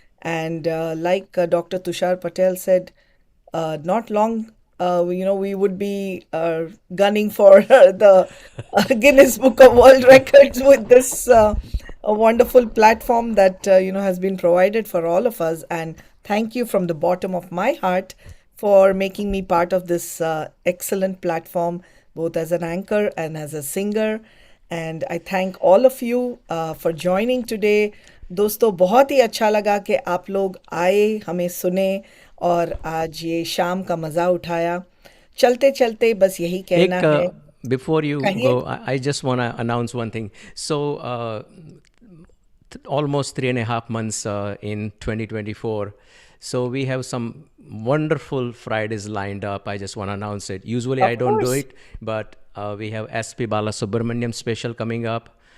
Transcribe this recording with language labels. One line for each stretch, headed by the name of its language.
English: And like Dr. Tushar Patel said, not long we would be gunning for the Guinness Book of World Records with this a wonderful platform that has been provided for all of us. And thank you from the bottom of my heart for making me part of this excellent platform, both as an anchor and as a singer. And I thank all of you for joining today.
Hindi: दोस्तों, बहुत ही अच्छा लगा कि आप लोग आए, हमें सुने और आज ये शाम का मज़ा उठाया। चलते चलते बस यही कहना है।
English: Before you
Hindi: कहिए।
English: go, I just want to announce one thing. So, almost 3.5 months in 2024. So we have some wonderful Fridays lined up. I just want to announce it. Usually I Of don't do course. it, but we have SP Balasubramaniam special coming up,